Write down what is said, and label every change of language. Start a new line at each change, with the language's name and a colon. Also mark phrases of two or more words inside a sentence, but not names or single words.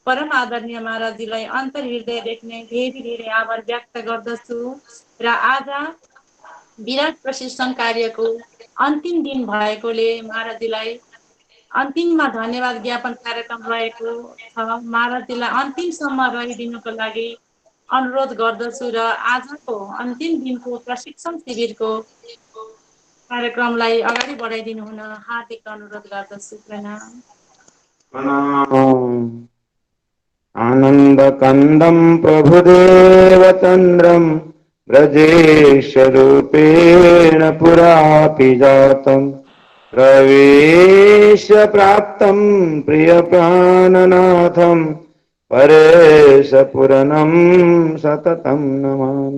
Nepali: परम आदरणीय महाराजजीलाई अन्तर हृदयदेखि नै धेरै धेरै आभार व्यक्त गर्दछु र आज विराट प्रशिक्षण कार्यको अन्तिम दिन भएकोले महाराजजीलाई अन्तिममा धन्यवाद ज्ञापन कार्यक्रम रहेको छ। महाराजजीलाई अन्तिमसम्म रहिदिनुको लागि अनुरोध गर्दछु र आजको अन्तिम दिनको प्रशिक्षण शिविरको कार्यक्रमलाई अगाडि बढाइदिनु हुन हार्दिक अनुरोध गर्दछु। प्रणाम।
Sanskrit: आनन्दकन्दं प्रभुदेवचन्द्रं ब्रजेशरूपेण पुरापि जातं प्रवेशप्राप्तं प्रियप्राणनाथं परेशपुरनं सततं नमामि।